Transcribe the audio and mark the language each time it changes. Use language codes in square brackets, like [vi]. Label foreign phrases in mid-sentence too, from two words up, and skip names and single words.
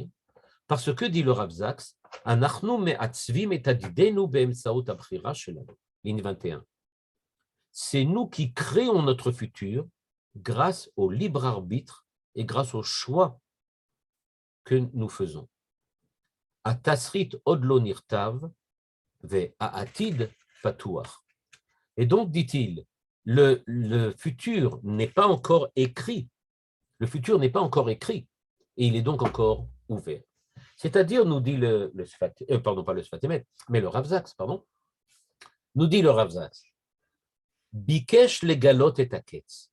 [fr] Parce que, dit le Rav Zaks, ligne 21. C'est nous qui créons notre futur grâce au libre arbitre et grâce au choix que nous faisons. [he] התסריט עוד לא נכתב והעתיד פתוח. [fr] Et donc, dit-il, le futur n'est pas encore écrit. Le futur n'est pas encore écrit et il est donc encore ouvert. C'est-à-dire, nous dit pardon, pas le Sfat Emet, mais le Rav Zaks, pardon, nous dit le Rav Zaks, [he] ביקש לגלות את הקץ.